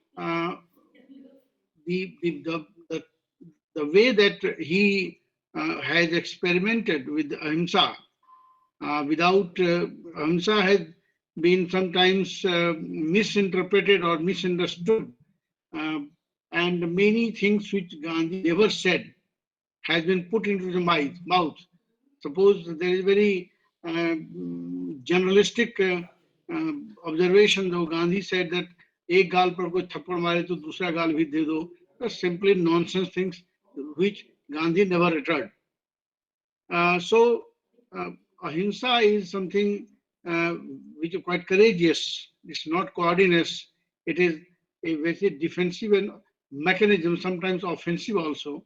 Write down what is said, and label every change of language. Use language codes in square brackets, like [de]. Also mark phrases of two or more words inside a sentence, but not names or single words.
[en] the, the, the, the way that he has experimented with ahimsa without ahimsa has been sometimes misinterpreted or misunderstood, uh, and many things which Gandhi never said has been put into the mouth. Suppose there is very generalistic observation, though Gandhi said that [hi] एक गाल पर कोई थप्पड़ मारे तो दूसरा गाल भी दे दो. [en] Simply nonsense things which Gandhi never uttered. So ahimsa is something which is quite courageous. It's not coordinates. It is a very defensive and mechanism, sometimes offensive also.